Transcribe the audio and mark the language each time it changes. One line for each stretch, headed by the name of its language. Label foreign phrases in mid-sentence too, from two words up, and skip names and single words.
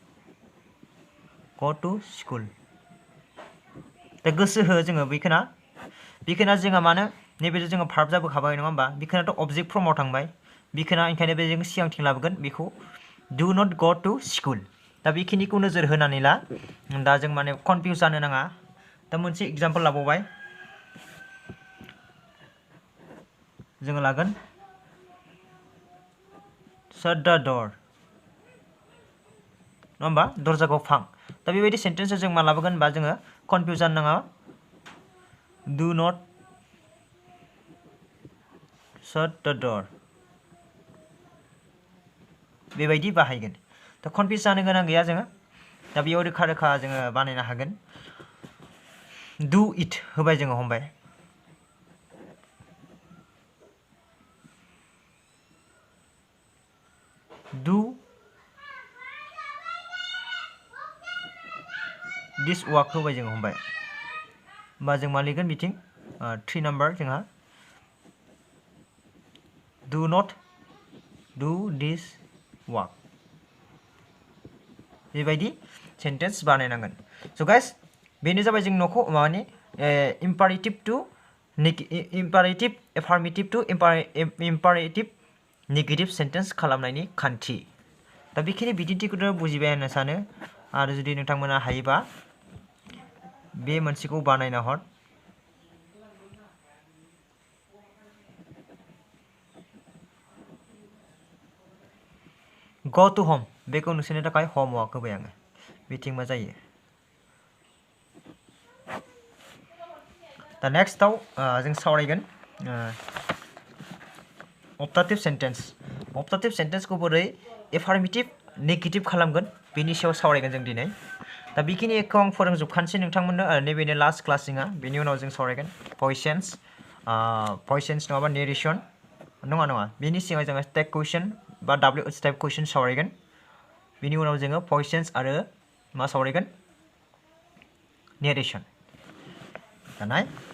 Bodo: दा गोसो हो जोङो बेखौना जोंहा मानो नैबे जोङो भार्ब जाबोखाबाय नङा होमबा बेखौनाथ' अबजेक्ट फर्माव थांबाय बेखौना ओंखायनो बे जों सिगांथिं लाबोगोन बेखौ
English: do not go to school
Bodo: दा बेखिनिखौ नोजोर होनानै ला दा जों माने कनफिउज जानो नाङा दा मोनसे एग्जाम्पल लाबावबाय जोङो लागोन
English: shut the door
Bodo: नङा होमबा दरजाखौ फां दा बेबायदि सेन्टेन्सआव जों मा लाबोगोन बा जोङो कनफिउजन नाङा
English: do not shut the door
Bodo: बेबायदि बाहायगोन दा कनफिउज जानो गोनां गैया जोङो दा बेयाव रोखा रोखा जोङो बानायनो हागोन
English: do it
Bodo: होबाय जोङो हमबाय do this work होबाय जोङो हमबाय होमबा जों मा लिरगोन बिथिं 3 नाम्बार जोंहा
English: do not do this work
Bodo: बेबायदि सेन्टेन्स बानायनांगोन
English: so guys
Bodo: बेनो जाबाय जों न'खौ माने
English: imperative to imperative affirmative to imperative negative sentence
Bodo: खालामनायनि खान्थि दा बेखिनि बिदिन्थिखौनो बुजिबाय होननो सानो आरो जुदि नोंथांमोना हायोबा बे मोनसेखौ बानायना हर
English: go to home
Bodo: बेखौ नोंसोरनि थाखाय होमवर्क होबाय आङो बिथिं मा जायो दा नेक्स्टआव जों सावरायगोन
English: optative sentence
Bodo: बोरै
English: affirmative negative
Bodo: खालामगोन बेनि सायाव सावरायगोन जों दिनै दा बेखिनिखौ आं फोरोंजोबखानोसै नोंथांमोननो नैबेनो
English: last class
Bodo: जोंहा बेनि उनाव जों सावरायगोन भइसेन्स नङाबा नेरेसन नङा बेनि सिगां जोङो
English: tag question
Bodo: बा
English: WH type question
Bodo: सावरायगोन बेनि उनाव जोङो भइसेन्स आरो मा सावरायगोन नेरेसन दानाय